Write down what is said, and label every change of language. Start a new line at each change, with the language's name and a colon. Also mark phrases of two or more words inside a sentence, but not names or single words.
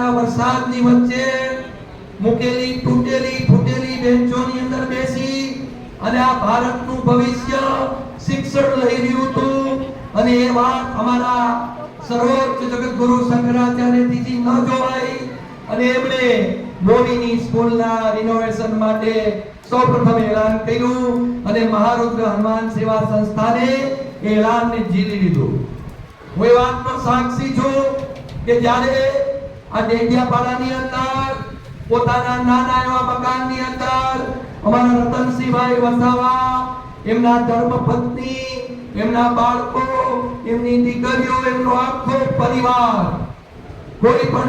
Gujarati: વરસાદની વચ્ચે મૂકેલી તૂટેલી ફૂટેલી બેન્ચોની અંદર બેસી અને આ ભારતનું ભવિષ્ય શિક્ષણ લઈ રહ્યું હતું અને એ વાત અમારા સર્વોચ્ચ જગતગુરુ શંકરાચાર્યજી ન જોવાઈ અને એમણે મોવીની સ્કૂલના રિનોવેશન માટે સૌપ્રથમ એલાન કર્યું અને महारुद्र हनुमान सेवा संस्थाने એલાનને જીલી લીધું. હું એ વાતનો સાક્ષી છું કે જ્યારે આ ડેડિયાપાડાની અંદર પોતાના નાના એવા મકાનની અંદર અમારા રતનસિંહભાઈ વસાવા, એમના ધર્મપત્ની, એમના બાળકો, એમની દીકરીઓ, એમનો આખો પરિવાર કોઈ